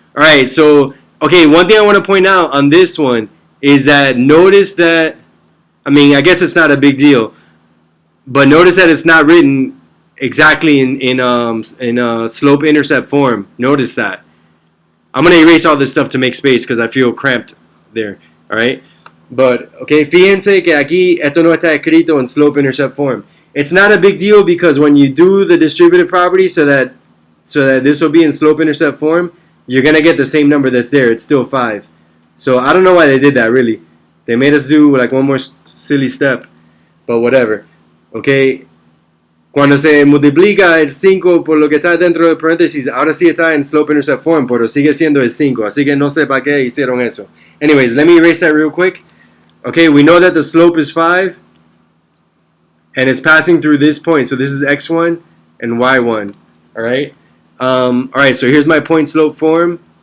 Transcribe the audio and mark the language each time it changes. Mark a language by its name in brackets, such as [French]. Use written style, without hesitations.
[English] Alright, so, okay, one thing I want to point out on this one is that notice that, I mean, I guess it's not a big deal, but notice that it's not written exactly in slope-intercept form. Notice that. I'm going to erase all this stuff to make space because I feel cramped there. Alright? [Spanish] But, okay, fíjense que aquí esto no está escrito en slope-intercept form. [English] It's not a big deal because when you do the distributive property so that this will be in slope-intercept form, you're going to get the same number that's there. It's still 5. So I don't know why they did that, really. They made us do like one more silly step. But whatever. Okay. [Spanish] Cuando se multiplica el 5 por lo que está dentro del paréntesis, ahora sí está en slope-intercept form, pero sigue siendo el 5. Así que no sé para qué hicieron eso. [English] Anyways, let me erase that real quick. Okay, we know that the slope is 5. And it's passing through this point. So this is x1 and y1. Alright? Alright, so here's my point slope form.